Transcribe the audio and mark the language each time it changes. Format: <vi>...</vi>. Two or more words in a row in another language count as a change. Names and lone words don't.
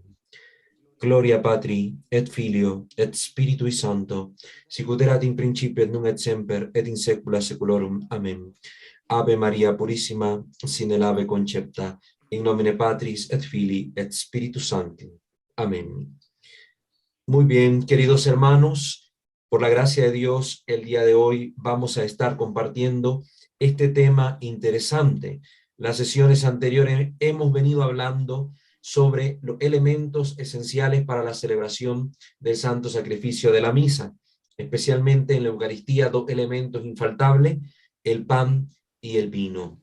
<la>Gloria Patri, et Filio, et Spiritui Sancto, sicut erat in principio et nunc et semper, et in saecula saeculorum.</la> <es>Amén.</es> <la>Ave Maria Purissima, sine ave concepta, in nomine Patris et Filii et Spiritus Sancti.</la> <es>Amén. Muy bien, queridos hermanos, por la gracia de Dios, el día de hoy vamos a estar compartiendo este tema interesante. Las sesiones anteriores hemos venido hablando sobre los elementos esenciales para la celebración del santo sacrificio de la misa, especialmente en la Eucaristía, dos elementos infaltables, el pan y el vino.</es>